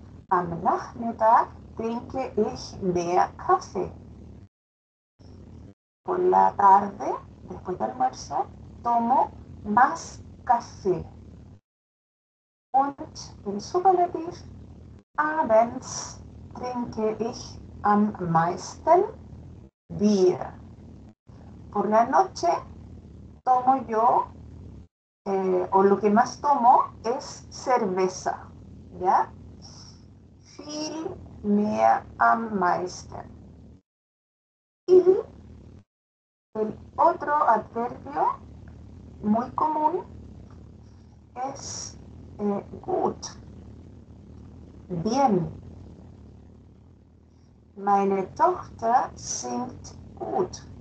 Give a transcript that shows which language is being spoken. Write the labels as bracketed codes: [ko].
[de] Am Nachmittag trinke ich mehr Kaffee. [es] Por la tarde, después del almuerzo, tomo más café. [de] Und im Superlativ, abends trinke ich am meisten Bier. [es] Por la noche tomo yo, o lo que más tomo es cerveza, ¿ya? [de] Viel mehr am meisten. [es] Y el otro adverbio muy común es gut, bien. [de] Meine Tochter singt gut.